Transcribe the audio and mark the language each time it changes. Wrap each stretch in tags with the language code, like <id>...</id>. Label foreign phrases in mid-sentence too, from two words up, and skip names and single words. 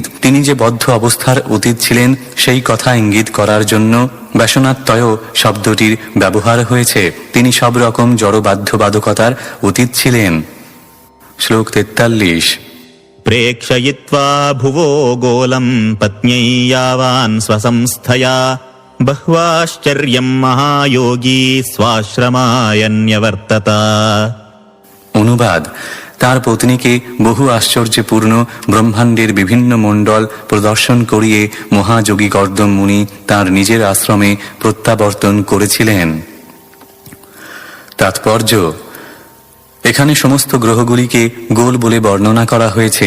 <bn>তিনি যে বদ্ধ অবস্থার অতীত ছিলেন সেই কথা ইঙ্গিত করার জন্য বাসনাত্ময় শব্দটির ব্যবহার হয়েছে। তিনি সব রকম জড়বাধ্যবাধকতার অতীত ছিলেন। শ্লোক 43।</bn> <sa>প্রেক্ষয়িত্বা ভুবো গোলম পত্ন্যৈ यावान् स्वसंस्थया बह्वाश्चर्यं महायोगी स्वाश्रमायन्यवर्तत।</sa> <bn>অনুবাদ: তার পত্নীকে বহু আশ্চর্যপূর্ণ ব্রহ্মাণ্ডের বিভিন্ন মণ্ডল প্রদর্শন করিয়ে মহাযোগী কর্দম মুনি তাঁর নিজের আশ্রমে প্রত্যাবর্তন করেছিলেন। তাৎপর্য: এখানে সমস্ত গ্রহগুলিকে গোল বলে বর্ণনা করা হয়েছে।</bn>